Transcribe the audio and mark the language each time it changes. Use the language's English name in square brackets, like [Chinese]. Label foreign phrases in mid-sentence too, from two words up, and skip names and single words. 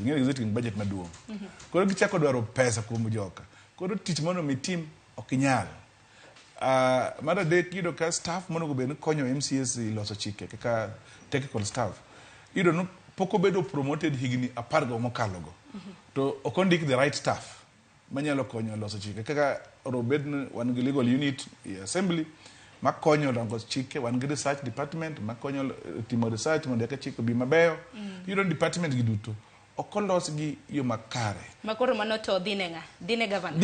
[Luo (Kenya and Tanzania)] Ng'en [English] executive budget [Luo (Kenya and Tanzania)] maduong'. Koro gichako dwaro pesa kuom joka. Koro tich mondo mitim ok inyal. Mar adek yudo ka staff mondo bed ni konyo MCAs loso chike kaka [English] technical staff. [Luo (Kenya and Tanzania)] Yudo no pok obedo promoted higni 10 mokalo go. To ok ondik [English] the right staff [Luo (Kenya and Tanzania)] manyalo konyo loso chike kaka robed wan gi [English] legal unit assembly [Luo (Kenya and Tanzania)] makonyo rango chike, wan gi [English] research department [Luo (Kenya and Tanzania)] makonyo timo research mondo eka chike bi mabeyo. Yudo department gi duto okolos gi yo makare. Makoro mano to dine governor.